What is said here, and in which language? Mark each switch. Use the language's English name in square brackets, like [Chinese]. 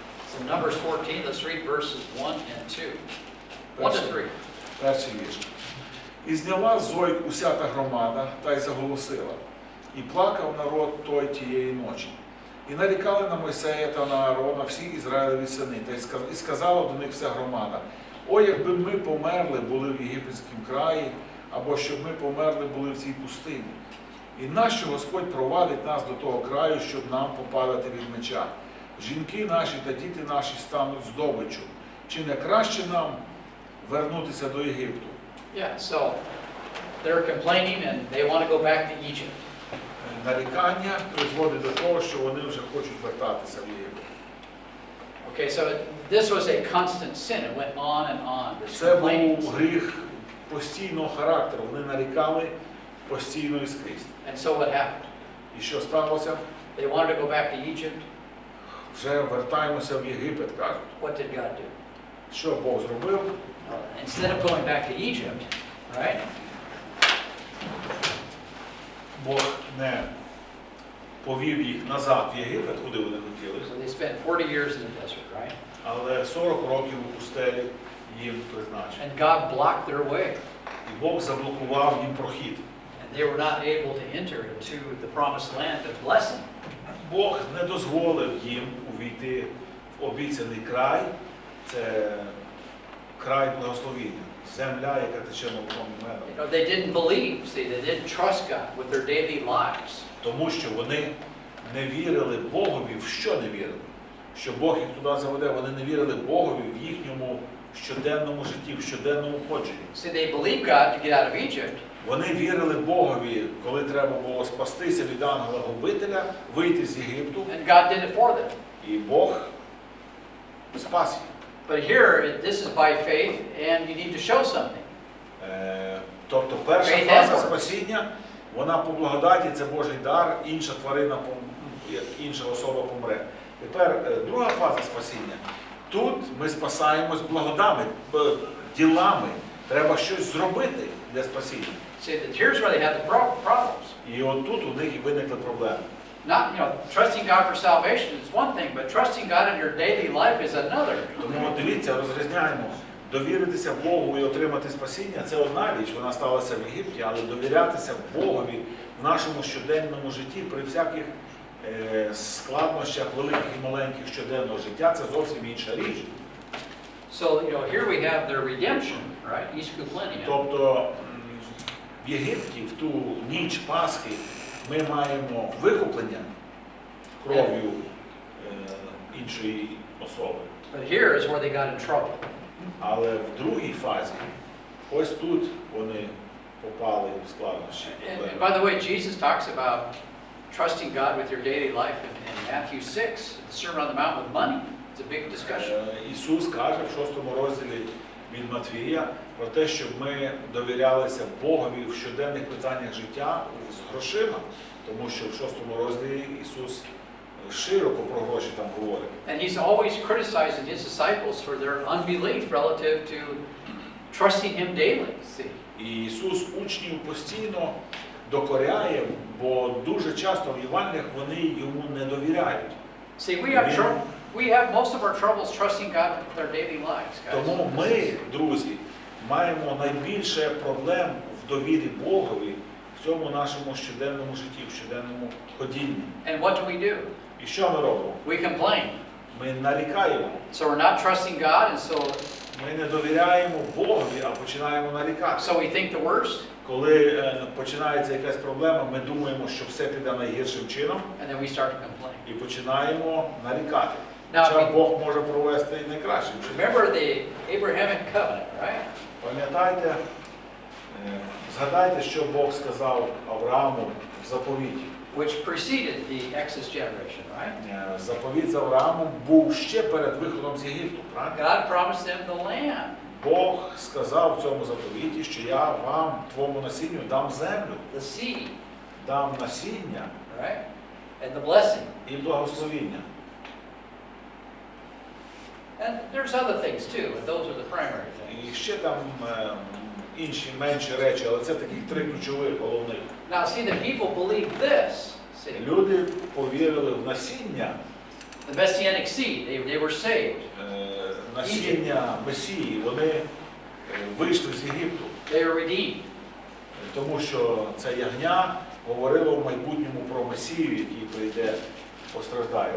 [English] So Numbers 14, let's read verses 1 and 2. 1 to 3. [Ukrainian] Перший вірш. І зняла зойк уся та громада, та й заголосила. І плакав народ той тієї ночі. І нарікали на Мойсея та на Аарона всі Ізраїлеві сини, та й сказала до них вся громада, о, якби ми померли були в єгипетському краї, або щоб ми померли були в цій пустині. І нащо Господь провадить нас до того краю, щоб нам попадати від меча? Жінки наші та діти наші стануть здобиччю. Чи не краще нам вернутися до Єгипту? [English] Yeah, so they're complaining and they want to go back to Egypt. [Ukrainian] Нарікання призводить до того, що вони вже хочуть вертатися в Єгипет. [English] Okay, so this was a constant sin. It went on and on. This [Ukrainian] Це [English] complaining [Ukrainian] був [English] sin. [Ukrainian] гріх постійного характеру. Вони нарікали постійно і скрізь. [English] And so what happened? [Ukrainian] І що сталося? [English] They wanted to go back to Egypt. [Ukrainian] Вже вертаємося в Єгипет, кажуть. [English] What did God do? [Ukrainian] Що Бог зробив? [English] Instead of going back to Egypt, right? [Ukrainian] Бог не повів їх назад в Єгипет, куди вони хотіли. [English] So they spent 40 years in the desert, right? [Ukrainian] Але 40 років у пустелі їм призначено. [English] And God blocked their way. [Ukrainian] І Бог заблокував їм прохід. [English] And they were not able to enter into the promised land of blessing. [Ukrainian] Бог не дозволив їм увійти в обіцяний край. Це край благословіння, земля, яка тече молоком і медом. [English] You know, they didn't believe, see, they didn't trust God with their daily lives. [Ukrainian] Тому що вони не вірили Богові, в що не вірили? Що Бог їх туди заведе, вони не вірили Богові в їхньому щоденному житті, в щоденному ходженні. [English] See, they believed God to get out of Egypt. [Ukrainian] Вони вірили Богові, коли треба було спастися від ангела-губителя, вийти з Єгипту, [English] And God did it for them. [Ukrainian] і Бог спас їх. [English] But here, this is by faith, and you need to show something. [Ukrainian] Тобто перша фаза спасіння, вона по благодаті, це Божий дар, інша тварина, як інша особа помре. Тепер друга фаза спасіння. Тут ми спасаємось благодами, ділами. Треба щось зробити для спасіння. [English] See, here's where they have the problems. [Ukrainian] І отут у них і виникли проблеми. [English] Not, trusting God for salvation is one thing, but trusting God in your daily life is another. [Ukrainian] Тому дивіться, розрізняємо. Довіритися Богу і отримати спасіння – це одна річ, вона сталася в Єгипті, але довірятися Богові в нашому щоденному житті при всяких складнощах великих і маленьких щоденного життя – це зовсім інша річ. [English] So, here we have their redemption, right? He's Kuplenia. [Ukrainian] Тобто в Єгипті в ту ніч Пасхи ми маємо викуплення кров'ю іншої особи. [English] But here is where they got in trouble. [Ukrainian] Але в другій фазі, ось тут вони попали в складнощі. [English] And by the way, Jesus talks about trusting God with your daily life in Matthew 6, the Sermon on the Mount with money. It's a big discussion. [Ukrainian] Ісус каже в 6 розділі від Матвія про те, щоб ми довірялися Богові в щоденних питаннях життя з грошима, тому що в 6 розділі Ісус широко про гроші там говорить. [English] And he's always criticizing his disciples for their unbelief relative to trusting him daily. See? [Ukrainian] І Ісус учнів постійно докоряє, бо дуже часто в Євангеліях вони йому не довіряють. [English] See, we have most of our troubles trusting God with our daily lives, guys. [Ukrainian] Тому ми, друзі, маємо найбільше проблем в довірі Богові в цьому нашому щоденному житті, в щоденному ходінні. [English] And what do? [Ukrainian] І що ми робимо? [English] We complain. [Ukrainian] Ми нарікаємо. [English] So we're not trusting God, and so [Ukrainian] Ми не довіряємо Богові, а починаємо нарікати. [English] we think the worst, [Ukrainian] Коли починається якась проблема, ми думаємо, що все піде найгіршим чином, [English] and then we start to complain. [Ukrainian] і починаємо нарікати. [English] Now, [Ukrainian] Хоча Бог може провести і найкращим чином. [English] remember the Abrahamic covenant, right? [Ukrainian] Пам'ятайте, згадайте, що Бог сказав Аврааму в заповіті. [English] Which preceded the Exodus generation, right? [Ukrainian] Заповіт з Авраамом був ще перед виходом з Єгипту, правильно? [English] God promised them the land. [Ukrainian] Бог сказав в цьому заповіті, що я вам, твоєму насінню, дам землю, [English] The seed, [Ukrainian] дам насіння [English] right? And the blessing. [Ukrainian] і благословіння. [English] And there's other things too, but those are the primary things. [Ukrainian] І ще там інші менші речі, але це таких три ключових головних. [English] Now see, the people believed this. See, [Ukrainian] Люди повірили в насіння, [English] the Messianic seed, they were saved. [Ukrainian] насіння Месії, вони вийшли з Єгипту. [English] They were redeemed. [Ukrainian] Тому що це ягня говорило в майбутньому про Месію, який прийде, постраждає.